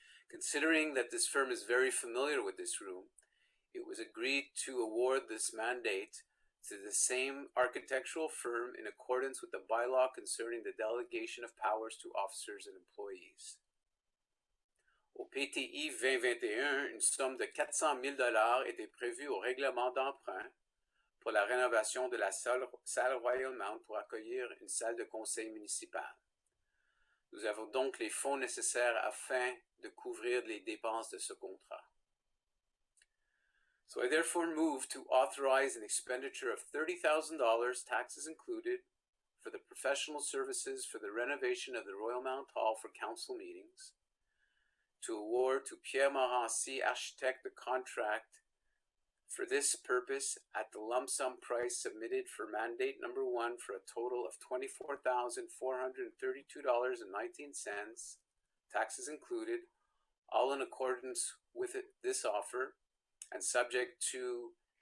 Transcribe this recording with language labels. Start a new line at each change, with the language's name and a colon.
English: Considering that this firm is very familiar with this room, it was agreed to award this mandate to the same architectural firm in accordance with the bylaw concerning the delegation of powers to officers and employees.
French: Au PTI 2021, une somme de 400 000 $ était prévue au règlement d'emprunt pour la rénovation de la salle Royal Mount pour accueillir une salle de conseil municipal. Nous avons donc les fonds nécessaires afin de couvrir les dépenses de ce contrat.
English: So I therefore move to authorize an expenditure of $30,000, taxes included, for the professional services for the renovation of the Royal Mount Hall for council meetings, to award to Pierre Morancy Architect the contract for this purpose at the lump sum price submitted for mandate number 1 for a total of $24,432.19, taxes included, all in accordance with this offer and subject to